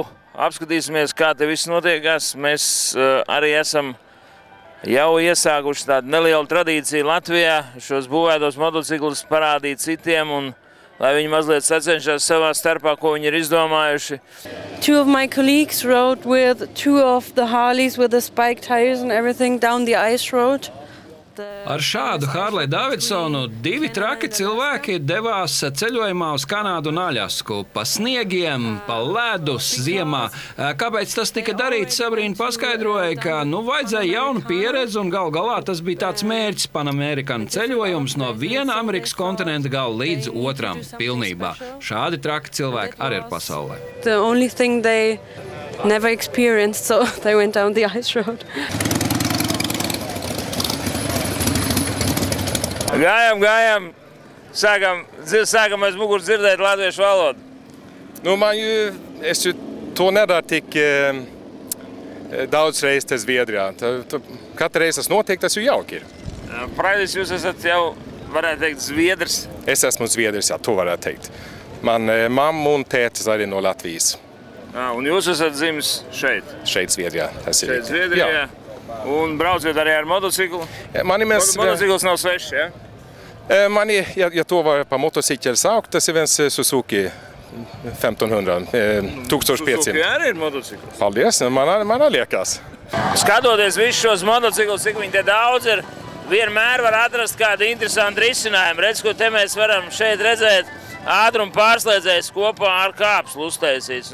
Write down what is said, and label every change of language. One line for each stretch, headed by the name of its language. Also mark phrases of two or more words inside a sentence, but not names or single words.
Latvian: Apskatīsimies, kā te viss notiekās. Mēs arī esam jau iesākuši tādu nelielu tradīciju Latvijā, šos būvētos motociklus parādīt citiem un lai viņi mazliet sacenšās savā starpā, ko viņi ir izdomājuši.
English: Two of my colleagues rode with two of the Harleys with the spike tires and everything down the ice road.
Latvian: Ar šādu Harley Davidsonu divi traki cilvēki devās ceļojumā uz Kanādu un Aļasku. Pa sniegiem, pa ledus ziemā. Kāpēc tas tika darīts, Sabrīna paskaidroja, ka vajadzēja jaunu pieredzi un gal galā tas bija tāds mērķis Panamerikana ceļojums no viena Amerikas kontinenta gala līdz otram pilnībā. Šādi traki cilvēki arī ir pasaulē.
English: The only thing they never experienced, so they went down the ice road.
Latvian: Gājām, sākam aiz muguras dzirdēt latviešu valodu. Es to nedarīju daudz reizes te Zviedrijā. Katru reizi tas notiek, tas jau jauki ir. Praidis, jūs esat jau, varētu teikt, Zviedrs? Es esmu Zviedrs, jā, to varētu teikt. Man mamma un tētis arī no Latvijas. Un jūs esat dzimis šeit? Šeit Zviedrijā, tas ir. Šeit Zviedrijā? Jā. Un brauciet arī ar motociklu? Motocikls nav svešs, jā? Ja to var
Swedish: på motorcykel
Latvian: saukt, tas ir viens Suzuki 1500, 1500. Suzuki arī ir motocikls? Paldies, man liekas. Skatoties visus šos motociklus, cik viņi te daudz ir, vienmēr var atrast kādu interesantu risinājumu. Redz, ko te mēs varam šeit redzēt, ātrumu pārslēdzējs kopā ar kāpslu uztaisīts.